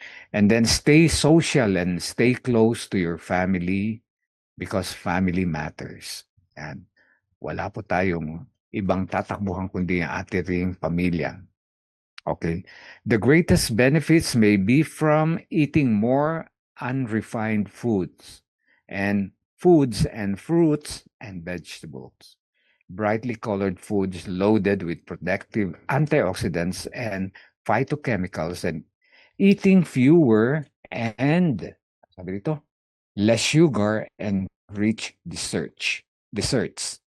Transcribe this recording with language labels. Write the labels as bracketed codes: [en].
[en] And then stay social and stay close to your family because family matters. [tl] Yan. Wala po tayong ibang tatakbuhan kundi ang ating pamilya. Okay. [en] The greatest benefits may be from eating more unrefined foods and fruits and vegetables. Brightly colored foods loaded with protective antioxidants and phytochemicals, and eating fewer and [tl] sabi dito, [en] less sugar and rich desserts.